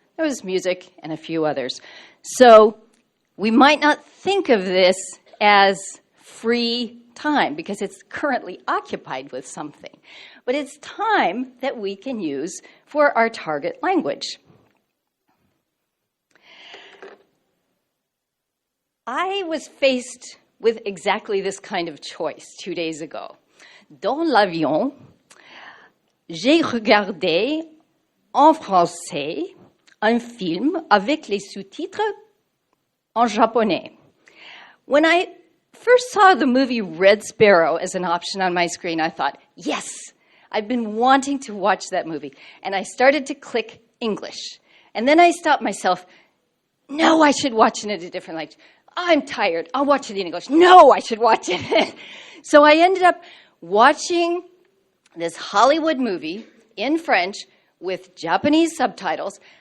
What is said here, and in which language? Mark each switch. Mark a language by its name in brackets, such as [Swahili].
[English] There was music and a few others. So we might not think of this as free time because it's currently occupied with something, but it's time that we can use for our target language. I was faced with exactly this kind of choice 2 days ago. [French] Dans l'avion, j'ai regardé en français un film avec les sous-titres en japonais. [English] When I first saw the movie Red Sparrow as an option on my screen, I thought, yes, I've been wanting to watch that movie. And I started to click English. And then I stopped myself, no, I should watch it in a different language. I'm tired, I'll watch it in English. No, I should watch it. So I ended up watching this Hollywood movie in French with Japanese subtitles.